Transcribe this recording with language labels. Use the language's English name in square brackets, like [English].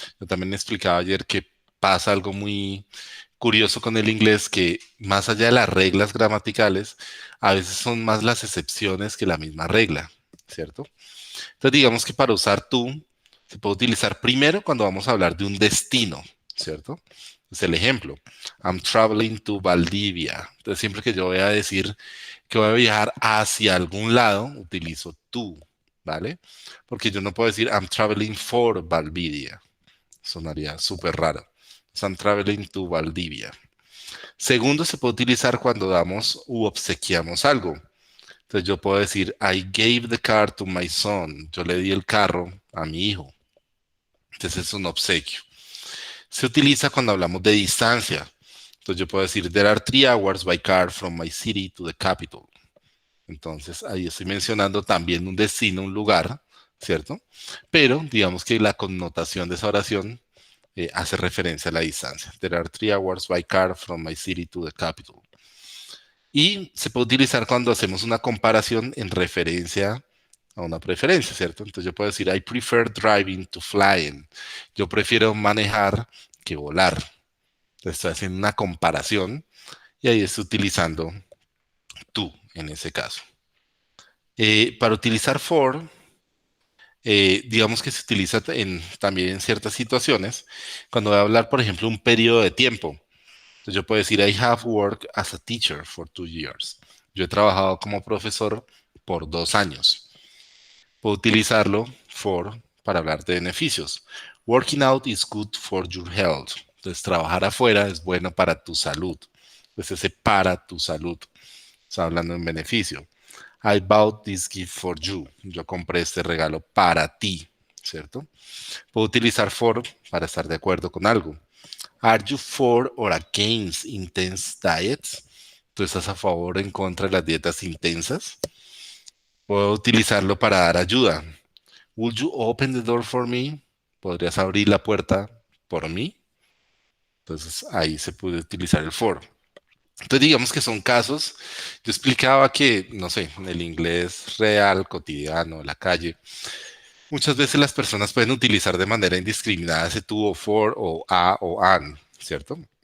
[Spanish] Yo también explicaba ayer que pasa algo muy curioso con el inglés, que más allá de las reglas gramaticales, a veces son más las excepciones que la misma regla, ¿cierto? Entonces digamos que para usar to, se puede utilizar primero cuando vamos a hablar de un destino, ¿cierto? Es el ejemplo. [English] I'm traveling to Valdivia. [Spanish] Entonces siempre que yo voy a decir que voy a viajar hacia algún lado, utilizo to, ¿vale? Porque yo no puedo decir [English] I'm traveling for Valdivia. [Spanish] Sonaría súper raro. [English] So, I'm traveling to Valdivia. [Spanish] Segundo, se puede utilizar cuando damos u obsequiamos algo. Entonces yo puedo decir [English] I gave the car to my son. [Spanish] Yo le di el carro a mi hijo. Entonces es un obsequio. Se utiliza cuando hablamos de distancia. Entonces yo puedo decir [English] there are 3 hours by car from my city to the capital. [Spanish] Entonces, ahí estoy mencionando también un destino, un lugar, ¿cierto? Pero digamos que la connotación de esa oración hace referencia a la distancia. [English] There are 3 hours by car from my city to the capital. [Spanish] Y se puede utilizar cuando hacemos una comparación en referencia a una preferencia, ¿cierto? Entonces yo puedo decir, [English] I prefer driving to flying. [Spanish] Yo prefiero manejar que volar. Entonces estoy haciendo una comparación y ahí estoy utilizando tú en ese caso. Para utilizar for, digamos que se utiliza también en ciertas situaciones, cuando voy a hablar, por ejemplo, un periodo de tiempo. Entonces yo puedo decir, [English] I have worked as a teacher for 2 years. [Spanish] Yo he trabajado como profesor por 2 años. Puedo utilizarlo para hablar de beneficios. [English] Working out is good for your health. [Spanish] Entonces trabajar afuera es bueno para tu salud. Entonces ese para tu salud. Está hablando en beneficio. [English] I bought this gift for you. [Spanish] Yo compré este regalo para ti, ¿cierto? Puedo utilizar for para estar de acuerdo con algo. [English] Are you for or against intense diets? [Spanish] ¿Tú estás a favor o en contra de las dietas intensas? Puedo utilizarlo para dar ayuda. [English] Would you open the door for me? [Spanish] ¿Podrías abrir la puerta por mí? Entonces ahí se puede utilizar el for. Entonces digamos que son casos, yo explicaba que, no sé, en el inglés real, cotidiano, la calle, muchas veces las personas pueden utilizar de manera indiscriminada ese to o for o a o an, ¿cierto?